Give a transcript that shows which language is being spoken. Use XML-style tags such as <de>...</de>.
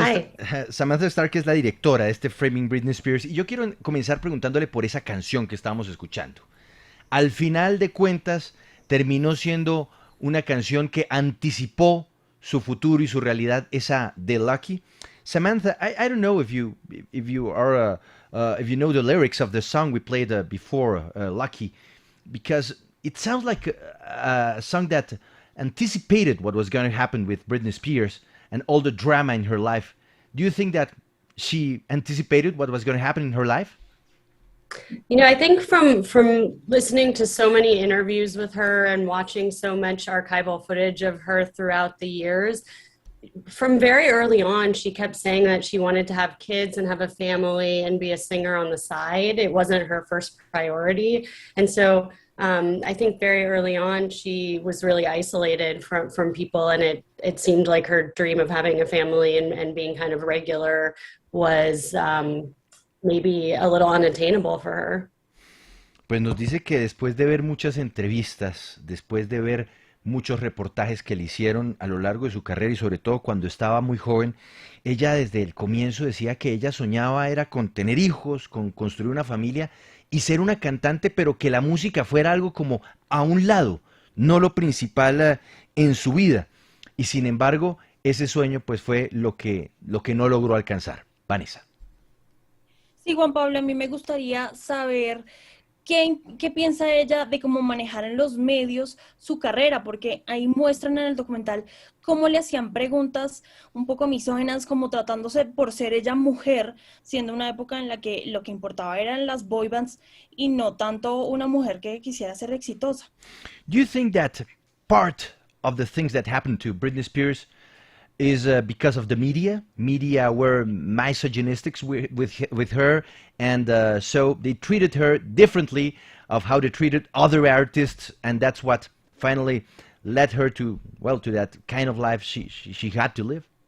<en>Hi.</en> <es>Samantha Stark es la directora de este Framing Britney Spears, y yo quiero comenzar preguntándole por esa canción que estábamos escuchando. Al final de cuentas, terminó siendo una canción que anticipó su futuro y su realidad, esa de Lucky.</es> <en>Samantha, I don't know if you are if you know the lyrics of the song we played before, Lucky, because it sounds like a song that anticipated what was going to happen with Britney Spears and all the drama in her life. Do you think that she anticipated what was going to happen in her life? I think from listening to so many interviews with her and watching so much archival footage of her throughout the years, from very early on, she kept saying that she wanted to have kids and have a family and be a singer on the side. It wasn't her first priority. And so I think very early on, she was really isolated from people. And it seemed like her dream of having a family and being kind of regular was maybe a little unattainable for her.</en> <es>Pues nos dice que después de ver muchas entrevistas, después de ver muchos reportajes que le hicieron a lo largo de su carrera y sobre todo cuando estaba muy joven, ella desde el comienzo decía que ella soñaba era con tener hijos, con construir una familia y ser una cantante, pero que la música fuera algo como a un lado, no lo principal en su vida. Y sin embargo, ese sueño pues fue lo que no logró alcanzar. Vanessa. Sí, Juan Pablo, a mí me gustaría saber qué piensa ella de cómo manejar en los medios su carrera, porque ahí muestran en el documental cómo le hacían preguntas un poco misóginas, como tratándose por ser ella mujer, siendo una época en la que lo que importaba eran las boy bands y no tanto una mujer que quisiera ser exitosa.</es> <en>Do you think that part of the things that happened to Britney Spears is because of the media? Media were misogynistic with her, and so they treated her differently of how they treated other artists, and that's what finally led her to, well, to that kind of life she had to live.</en>